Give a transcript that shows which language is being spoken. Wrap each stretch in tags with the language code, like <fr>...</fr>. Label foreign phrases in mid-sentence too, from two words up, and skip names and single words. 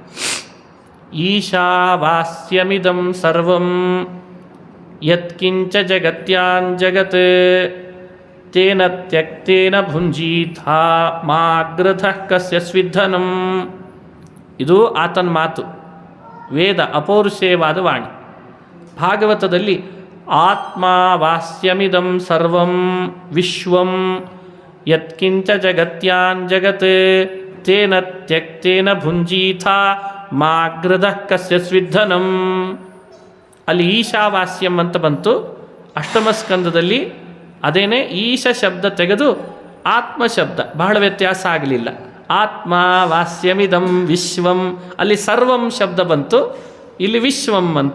<sa>ಈಶಾವಾಸ್ಯಮಿದಂ ಸರ್ವಂ ಯತ್ಕಿಂಚ ಜಗತ್ಯಾನ್ ಜಗತ್ ತೇನ ತ್ಯಕ್ತೇನ ಭುಂಜೀಥಾ ಮಾಗ್ರಧಃ ಕಸ್ಯ ಸ್ವಿಧನಂ.</sa> <kn>ಇದು ಆತನ ಮಾತು. ವೇದ ಅಪೌರುಷೇಯವಾದ ವಾಣಿ.</kn> <sa>ಭಾಗವತದಲ್ಲಿ ಆತ್ಮ ವಾಸ್ಯಮಿದಂ ಸರ್ವಂ ವಿಶ್ವಂ ಯತ್ಕಿಂಚ ಜಗತ್ಯಾನ್ ಜಗತ್ ತೇನ ತ್ಯಕ್ತೇನ ಭುಂಜೀಥಾ ಮಾಗ್ರಧಃ ಕಸ್ಯ ಸ್ವಿಧನಂ.</sa> <kn>ಅಲ್ಲಿ ಈಶಾವಾಸ್ಯಂ ಅಂತ ಬಂತು. ಅಷ್ಟಮ ಸ್ಕಂದದಲ್ಲಿ ಅದೇನೇ ಈಶ ಶಬ್ದ ತೆಗೆದು ಆತ್ಮ ಶಬ್ದ, ಬಹಳ ವ್ಯತ್ಯಾಸ ಆಗಲಿಲ್ಲ.</kn> <sa>ಆತ್ಮ ವಾಸ್ಯಮಿದಂ ವಿಶ್ವಂ,</sa> <kn>ಅಲ್ಲಿ ಸರ್ವಂ ಶಬ್ದ ಬಂತು, ಇಲ್ಲಿ ವಿಶ್ವಂ ಅಂತ.</kn>